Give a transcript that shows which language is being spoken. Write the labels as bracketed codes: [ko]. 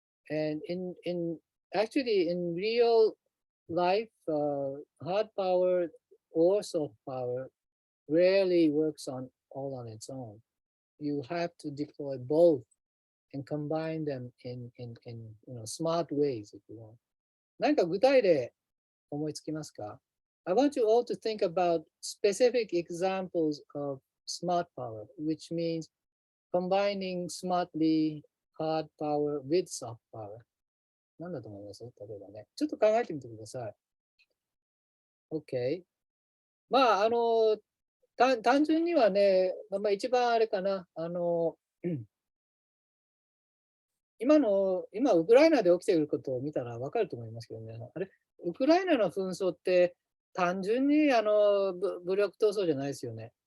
[en] And actually in real life, hard power or soft power rarely works all on its own. You have to deploy both and combine them in smart ways, if you want. [ja] 何か具体例思いつきますか? [en] I want you all to think about specific examples of smart power, which means combining smartly hard power with soft power. [ja] 何だと思います?例えばね。ちょっと考えてみてください。 OK。まあ、単純にはね、まあ、一番あれかな、今ウクライナで起きていることを見たら分かると思いますけどね、ウクライナの紛争って単純に武力闘争じゃないですよね。